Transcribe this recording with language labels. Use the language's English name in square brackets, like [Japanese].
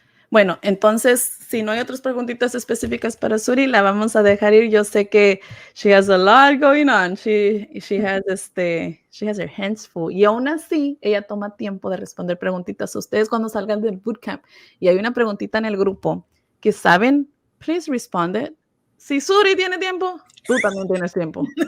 [Spanish] Bueno, entonces, si no hay otras preguntitas específicas para Suri, la vamos a dejar ir. Yo sé que [English] she has a lot going on. She has her hands full. [Spanish] Y aún así, ella toma tiempo de responder preguntitas. Ustedes cuando salgan del bootcamp y hay una preguntita en el grupo que saben, [English] please respond it. [Spanish] Si Suri tiene tiempo, tú también tienes tiempo.